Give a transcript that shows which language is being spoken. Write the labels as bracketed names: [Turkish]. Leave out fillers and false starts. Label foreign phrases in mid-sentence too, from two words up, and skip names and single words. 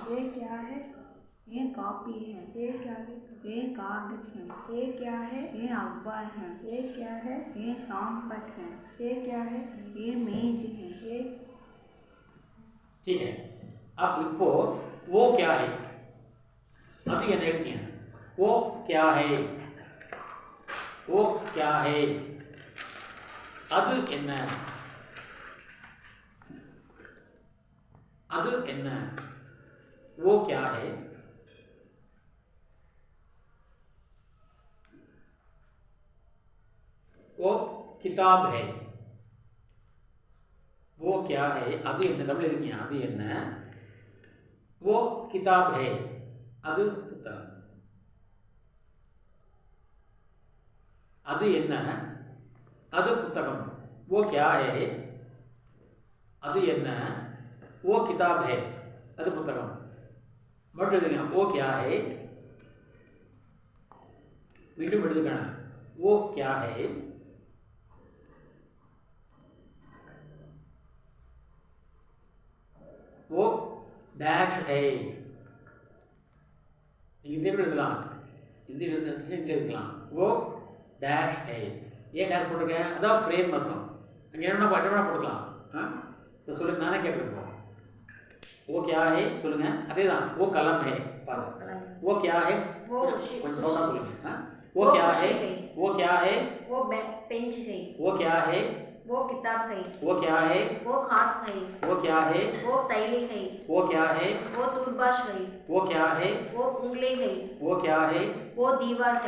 [Hindi] ये क्या है? ये कॉपी है। ये क्या है? ये कागज है। ये क्या है? ये अखबार है। ये क्या है? ये शामपट है। ये क्या है? ये मेज है। ये ठीक है। अब இப்போ वो क्या है [Tamil] அது என்ன எழுதிங்க [Hindi] वो क्या है वो क्या है [Tamil] அது என்ன அது என்ன [Hindi] वो क्या है वो किताब है वो क्या है [Tamil] அது என்ன தமிழ் எழுதிங்க அது என்ன [Hindi] वो किताब है [Tamil] அது புத்தகம் அது என்ன அது புத்தகம் [Hindi] वो क्या है [Tamil] அது என்ன [Hindi] वो किताब है [Tamil] அது புத்தகம் மட்டும் எழுதுங்க [Hindi] वो क्या है [Tamil] மீண்டும் எழுதுங்க [Hindi] वो क्या है वो डैश है हिंदी में எழுதலாம் हिंदी [Tamil] எழுதலாம் [Hindi] वो डैश है [Tamil] ஏன் டேஷ் போட்டிருக்கேன் அதான் ஃப்ரேம் அர்த்தம் அங்கே என்ன போட்டுக்கலாம் இப்போ சொல்லுங்க நானே கேட்குறேன் [Hindi] वो क्या है [Tamil] சொல்லுங்க அதே தான் [Hindi] वो कलम है [Tamil] பாருங்க [Hindi] वो क्या है [Tamil] கொஞ்சம் சவுண்டா சொல்லுங்க [Hindi] वो क्या है वो क्या है वो पेंच है वो क्या है वो किताब है वो क्या है वो हाथ है वो क्या है वो तैली है वो क्या है वो दूरभाष है वो क्या है वो उंगली है वो क्या है वो दीवार है